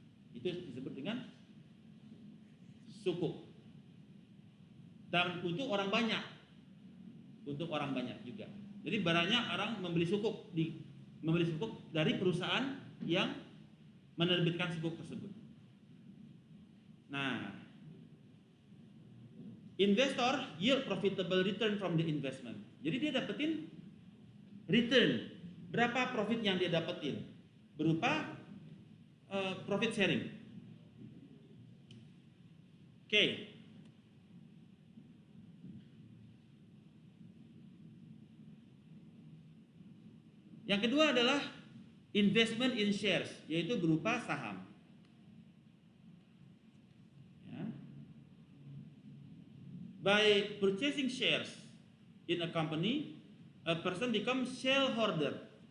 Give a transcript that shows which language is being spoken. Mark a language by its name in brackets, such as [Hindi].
[Indonesian] Itu disebut dengan sukuk. Dan untuk orang banyak juga. Jadi banyak orang membeli sukuk dari perusahaan yang menerbitkan sukuk tersebut. [English] Nah, investor yield profitable return from the investment. [Indonesian] Jadi dia dapetin return. Berapa profit yang dia dapetin? Berupa profit sharing. Oke. Yang kedua adalah [English] investment in shares, [Indonesian] yaitu berupa saham. Ya. [English] By purchasing shares in a company, a person becomes shareholder.